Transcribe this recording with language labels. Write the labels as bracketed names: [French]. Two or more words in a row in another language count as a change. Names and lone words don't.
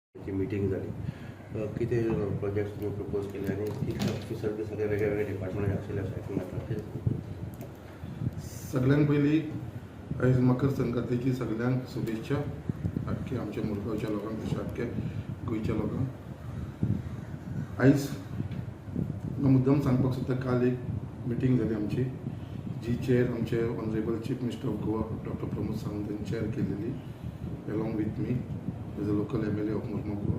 [Marathi] ची मीटिंग झाली किती प्रोजेक्ट्स तुम्ही प्रपोज केले आणि किती ऑफिसर बी सगळे वेगळे वेगळे डिपार्टमेंट आशिल्ले आसा [Konkani] सगळ्यांत पयलीं आयज मकर संक्रांतीची सगळ्यांक शुभेच्छा. अख्खे आमच्या मुरगांवच्या लोकांक तशें अख्खे गोंयच्या लोकांक. आयज मुद्दम सांगपाक सोदता, काल एक मिटींग जाली आमची, जी चेअर आमचे [English] Honourable Chief Minister of Goa [Konkani] डॉक्टर प्रमोद सावंत हांणी चेअर केलेली [English] along with me as a local MLA of Murgaon Goa.